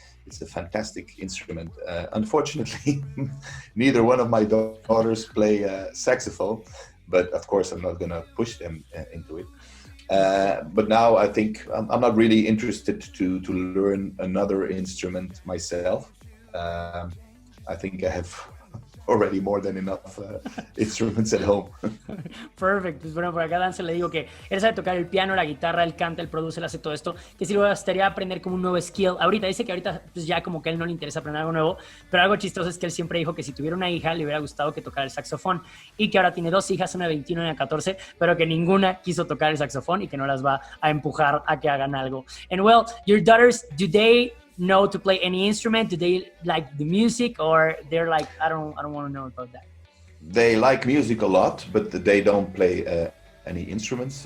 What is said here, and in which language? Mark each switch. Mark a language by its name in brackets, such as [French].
[English] It's a fantastic instrument. Unfortunately, neither one of my daughters play saxophone, but of course I'm not gonna push them into it. But now I think I'm not really interested to learn another instrument myself. I think I have already more than enough instruments at home. Perfect. [Spanish] Pues bueno, por acá Danzel le digo que él sabe tocar el piano, la guitarra, él canta, él produce, él hace todo esto, que si le gustaría aprender como un nuevo skill. Ahorita dice que ahorita pues ya como que a él no le interesa aprender algo nuevo, pero algo chistoso es que él siempre dijo que si tuviera una hija le hubiera gustado que tocara el saxofón y que ahora tiene 2 hijas, una de 21 y una de 14, pero que ninguna quiso tocar el saxofón y que no las va a empujar a que hagan algo. [English] And well, your daughters, do they know to play any instrument? Do they like the music, or they're like, I don't want to know about that? They like music a lot, but they don't play any instruments.